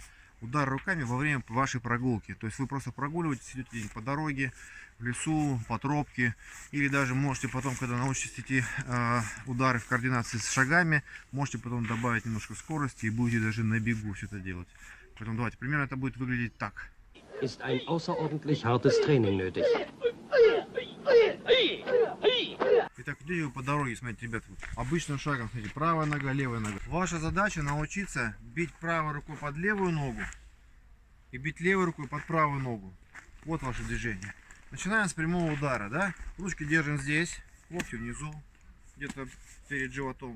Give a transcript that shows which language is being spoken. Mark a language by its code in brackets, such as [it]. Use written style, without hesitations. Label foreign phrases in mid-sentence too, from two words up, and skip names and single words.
[ru] Удар руками во время вашей прогулки. То есть вы просто прогуливаетесь, идете по дороге, в лесу, по тропке. Или даже можете потом, когда научитесь эти удары в координации с шагами, можете потом добавить немножко скорости и будете даже на бегу все это делать. Поэтому давайте, примерно это будет выглядеть так. [de] Ist ein außerordentlich hartes Training nötig. [ru] Итак, идете по дороге, смотрите, ребят, вот, обычным шагом, смотрите, правая нога, левая нога. Ваша задача научиться бить правой рукой под левую ногу и бить левой рукой под правую ногу. Вот ваше движение. Начинаем с прямого удара, да? Ручки держим здесь, локти внизу, где-то перед животом.